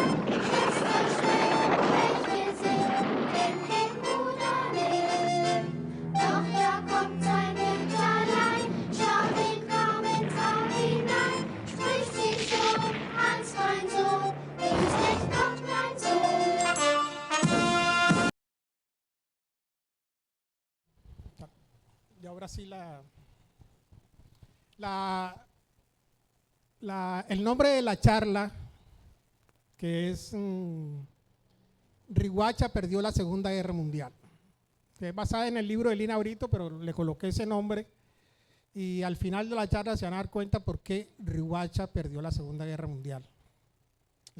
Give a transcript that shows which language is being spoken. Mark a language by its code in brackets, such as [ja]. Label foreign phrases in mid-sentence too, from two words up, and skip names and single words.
[de] Ist verschreckt, welche sind, kennt den Bruder nicht. Doch da kommt sein Mütterlein, schaut den armen Traum hinein, spricht sie so, Hans, mein Sohn, grüß dich Gott, mein Sohn. [es] Y ahora sí el nombre de la charla, que es Riguacha perdió la Segunda Guerra Mundial, que es basada en el libro de Lina Brito, pero le coloqué ese nombre y al final de la charla se van a dar cuenta por qué Riguacha perdió la Segunda Guerra Mundial.